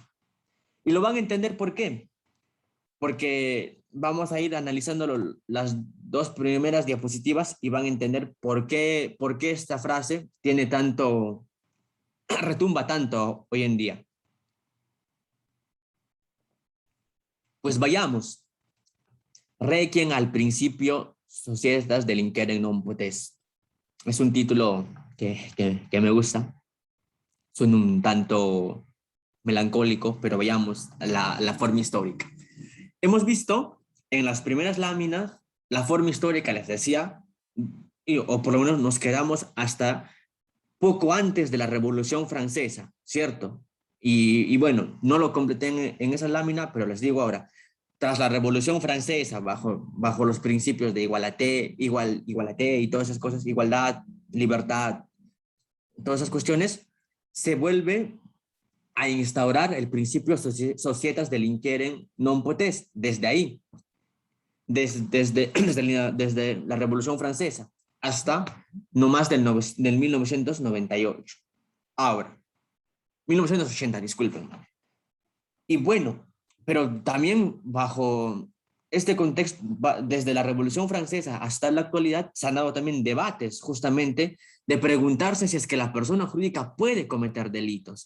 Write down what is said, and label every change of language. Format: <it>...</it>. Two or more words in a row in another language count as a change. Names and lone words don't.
<es>Y lo van a entender por qué. Porque vamos a ir analizando las 2 primeras diapositivas y van a entender por qué esta frase tiene tanto, retumba tanto hoy en día. Pues vayamos.</es> <la>Requiem</la> <es>al principio</es> <la>societas delinquere non potest.</la> <es>Es un título que me gusta. Suena un tanto melancólico, pero veamos la forma histórica. Hemos visto en las primeras láminas la forma histórica, les decía, o por lo menos nos quedamos hasta poco antes de la Revolución Francesa, ¿cierto? Y bueno, no lo completé en esa lámina, pero les digo ahora, tras la Revolución Francesa, bajo los principios de igualaté y todas esas cosas, igualdad, libertad, todas esas cuestiones, se vuelve a instaurar el principio</es> <la>societas delinquere non potest,</la> <es>desde ahí, desde la Revolución Francesa hasta no más del 1998. Ahora, 1980, disculpen. Y bueno, pero también bajo este contexto, desde la Revolución Francesa hasta la actualidad, se han dado también debates justamente de preguntarse si es que la persona jurídica puede cometer delitos.</es>